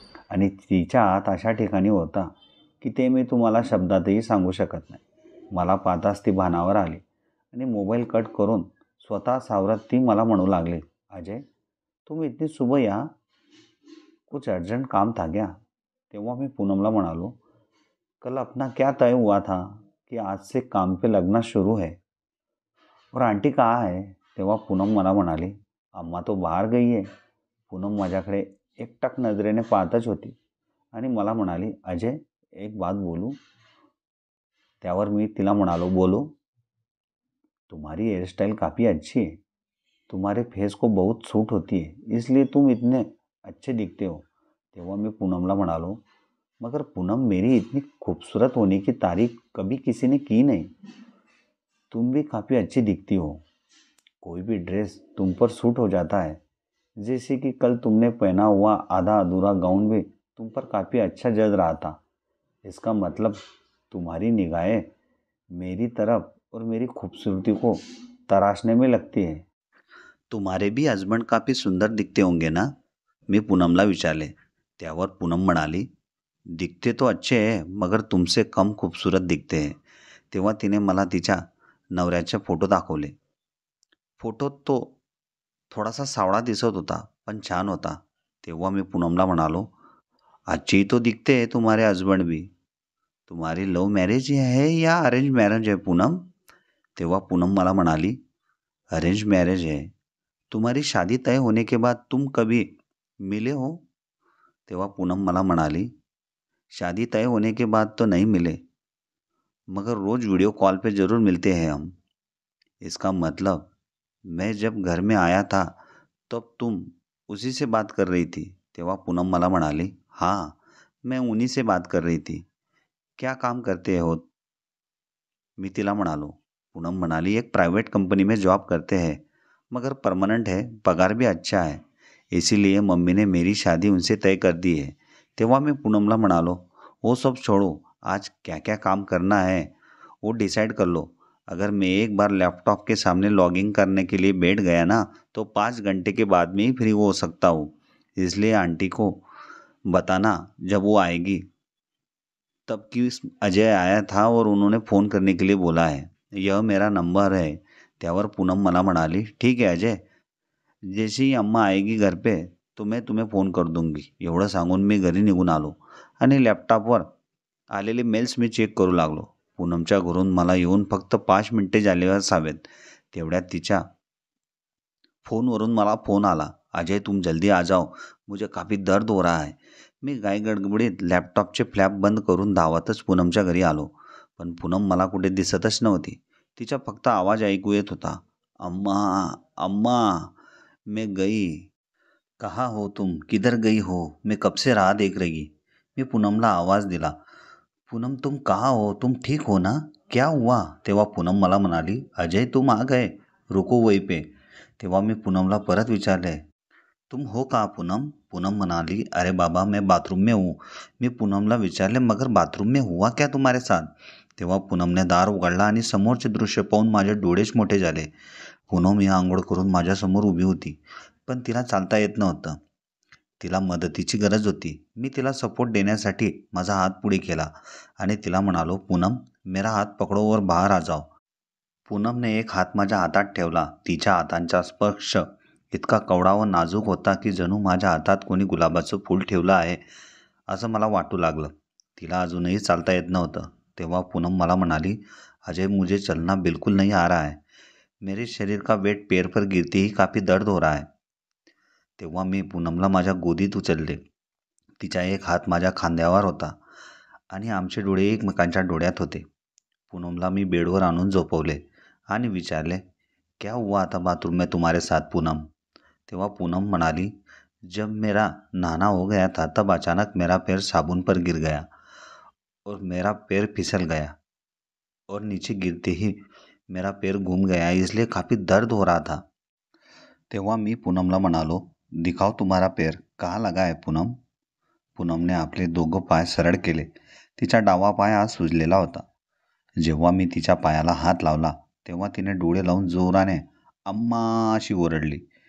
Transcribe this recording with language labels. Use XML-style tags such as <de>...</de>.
<mr>आणि तिच्या हात अशा ठिकाणी होता की ते मी तुम्हाला शब्दातही सांगू शकत नाही. मला पाहताच ती भानावर आली आणि मोबाईल कट करून स्वतः सावरत ती मला म्हणू लागली,</mr> <hi>अजय तुम इतनी सुबह यहाँ, कुछ अर्जंट काम था क्या?</hi> <mr>तेव्हा मी पूनमला म्हणालो,</mr> <hi>कल अपना क्या तय हुआ था कि आज से काम पे लगना शुरू है और आंटी कहाँ है?</hi> <mr>तेव्हा पूनम मला म्हणाली,</mr> <hi>अम्मा तो बाहेर गई है.</hi> <mr>पूनम माझ्याकडे एकटक नजरेने पाहतच होती आणि मला म्हणाली,</mr> <hi>अजय एक बात बोलू?</hi> <mr>त्यावर मी तिला म्हणालो,</mr> <hi>बोलो. तुम्हारी हेयर स्टाइल काफ़ी अच्छी है, तुम्हारे फेस को बहुत सूट होती है, इसलिए तुम इतने अच्छे दिखते हो.</hi> <mr>तेव्हा मी पूनमला म्हणालो,</mr> <hi>मगर पूनम मेरी इतनी खूबसूरत होने की तारीफ कभी किसी ने की नहीं. तुम भी काफ़ी अच्छी दिखती हो. कोई भी ड्रेस तुम पर सूट हो जाता है. जैसे कि कल तुमने पहना हुआ आधा अधूरा गाउन भी तुम पर काफ़ी अच्छा जच रहा था. इसका मतलब तुम्हारी निगाहें मेरी तरफ और मेरी खूबसूरती को तराशने में लगती है. तुम्हारे भी हस्बंड काफ़ी सुंदर दिखते होंगे ना?</hi> <mr>मी पूनमला विचारले. त्यावर पूनम म्हणाली,</mr> <hi>दिखते तो अच्छे है मगर तुमसे कम खूबसूरत दिखते हैं.</hi> <mr>तेव्हा तिने मला तिच्या नवऱ्याचे फोटो दाखवले. फोटोत तो थोडासा सावळा दिसत होता पण छान होता. तेव्हा मी पूनमला म्हणालो,</mr> <hi>अच्छी तो दिखते है तुम्हारे हस्बंड भी. तुम्हारी लव मैरिज है या अरेंज मैरिज है पूनम?</hi> <mr>तेव्हा पूनम मला म्हणाली,</mr> <hi>अरेंज मैरिज है. तुम्हारी शादी तय होने के बाद तुम कभी मिले हो?</hi> <mr>तेव्हा पूनम मला म्हणाली,</mr> <hi>शादी तय होने के बाद तो नहीं मिले मगर रोज़ वीडियो कॉल पे ज़रूर मिलते हैं हम. इसका मतलब मैं जब घर में आया था तब तुम उसी से बात कर रही थी.</hi> <mr>तेव्हा पूनम मला म्हणाली,</mr> <hi>हाँ मैं उन्हीं से बात कर रही थी. क्या काम करते हो?</hi> <mr>मी तिला म्हणालो. पूनम म्हणाली,</mr> <hi>एक प्राइवेट कंपनी में जॉब करते हैं मगर परमानेंट है, पगार भी अच्छा है, इसीलिए मम्मी ने मेरी शादी उनसे तय कर दी है.</hi> <mr>तेव्हा मी पूनमला म्हणालो,</mr> <hi>वो सब छोड़ो, आज क्या क्या काम करना है वो डिसाइड कर लो. अगर मैं एक बार लैपटॉप के सामने लॉगिंग करने के लिए बैठ गया ना तो 5 घंटे के बाद में ही फ्री हो सकता हूँ. इसलिए आंटी को बताना जब वो आएगी तब कि अजय आया था और उन्होंने फ़ोन करने के लिए बोला है. यह मेरा नंबर है.</hi> <mr>त्यावर पूनम मला म्हणाली, ठीक आहे</mr> <hi>अजय, जैसे ही अम्मा आएगी घर पे तो मैं तुम्हें फ़ोन कर दूंगी.</hi> <mr>एवढं सांगून मी घरी निघून आलो आणि लॅपटॉपवर आलेले मेल्स मी चेक करू लागलो. पूनमच्या घरून मला येऊन फक्त 5 मिनिटे झाले असावेत. तेवढ्यात तिच्या फ़ोनवरून मला फ़ोन आला,</mr> <hi>अजय तुम जल्दी आ जाओ, मुझे काफ़ी दर्द हो रहा है.</hi> <mr>मी गडबडीत लॅपटॉपचे फ्लॅप बंद करून धावतच पूनमच्या घरी आलो. पण पूनम मला कुठे दिसतच नव्हती. तिचा फक्त आवाज ऐकू येत होता,</mr> <hi>अम्मा अम्मा मैं गई. कहाँ हो तुम? किधर गई हो? मैं कब से राह देख रही.</hi> <mr>मी पूनमला आवाज दिला,</mr> <hi>पूनम तुम कहाँ हो? तुम ठीक हो ना? क्या हुआ?</hi> <mr>तेव्हा पूनम मला म्हणाली,</mr> <hi>अजय तुम आ गए, रुको वहीं पे.</hi> <mr>तेव्हा मी पूनमला परत विचारले,</mr> <hi>तुम हो कहाँ पूनम?</hi> <mr>पूनम म्हणाली,</mr> <hi>अरे बाबा मैं बाथरूम में हूँ.</hi> <mr>मी पूनमला विचारले,</mr> <hi>मगर बाथरूम में हुआ क्या तुम्हारे साथ?</hi> <mr>तेव्हा पूनमने दार उघडला आणि समोरचे दृश्य पाहून माझे डोळेच मोठे झाले. पूनम ही आंघोळ करून माझ्यासमोर उभी होती, पण तिला चालता येत नव्हतं. तिला मदतीची गरज होती. मी तिला सपोर्ट देण्यासाठी माझा हात पुढे केला आणि तिला म्हणालो,</mr> <hi>पूनम मेरा हात पकडो और बाहेर आ जाओ.</hi> <mr>पूनमने एक हात माझ्या हातात ठेवला. तिच्या हातांचा स्पर्श इतका कवळा व नाजूक होता की जणू माझ्या हातात कोणी गुलाबाचं फूल ठेवलं आहे असं मला वाटू लागलं. तिला अजूनही चालता येत नव्हतं. तेव्हा पूनम मला म्हणाली,</mr> <hi>अजय मुझे चलना बिल्कुल नहीं आ रहा है. मेरे शरीर का वेट पैर पर गिरते ही काफ़ी दर्द हो रहा है.</hi> <mr>तेव्हा मी पूनमला माझ्या गोदीत उचलले. तिचा एक हात माझ्या खांद्यावर होता आणि आमचे डोळे एकमेकांच्या डोळ्यात होते. पूनमला मी बेडवर आणून झोपवले आणि विचारले,</mr> <hi>क्या हुआ था बाथरूम में तुम्हारे साथ पूनम?</hi> <mr>तेव्हा पूनम म्हणाली,</mr> <hi>जब मेरा नहाना हो गया था तब अचानक मेरा पैर साबुन पर गिर गया और मेरा पैर फिसल गया और नीचे गिरते ही मेरा पैर घूम गया, इसलिए काफ़ी दर्द हो रहा था.</hi> <mr>तेव्हा मी पूनमला म्हणालो,</mr> <hi>दिखाओ तुम्हारा पैर कहाँ लगा है पूनम.</hi> <mr>पूनमने आपले दोघं पाय सरळ केले. तिचा डावा पाय आज सुजलेला होता. जेव्हा मी तिच्या पायाला हात लावला तेव्हा तिने डोळे लावून जोराने अम्मा अशी ओरडली.</mr>